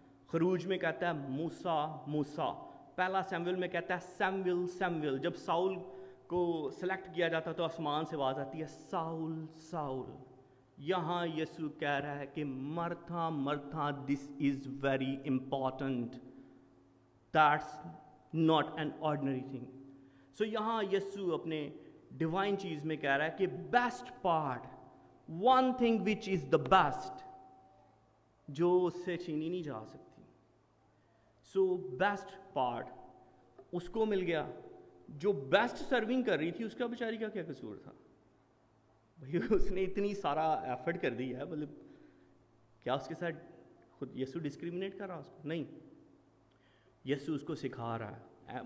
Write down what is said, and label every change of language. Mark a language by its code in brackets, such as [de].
[ur] خروج میں کہتا ہے موسیٰ موسیٰ. پہلا سیمویل میں کہتا ہے سیمویل سیمویل. جب ساؤل کو سلیکٹ کیا جاتا تو آسمان سے آواز آتی ہے ساؤل ساؤل. یہاں یسوع کہہ رہا ہے کہ Murtha Murtha, [en] This is very important. That's not an ordinary thing. [ur] So یہاں یسوع اپنے ڈیوائن چیز میں کہہ رہا ہے کہ best part, [en] one thing which is the best، [ur] جو اس سے چھینی نہیں جا سکتی. So بیسٹ پارٹ اس کو مل گیا. جو بیسٹ سرونگ کر رہی تھی اس کا بیچاری کا کیا قصور تھا؟ بھائی اس نے اتنی سارا ایفرٹ کر دی ہے، مطلب کیا اس کے ساتھ خود یسوع ڈسکریمنیٹ کر رہا اس کو؟ نہیں، یسوع اس کو سکھا رہا ہے.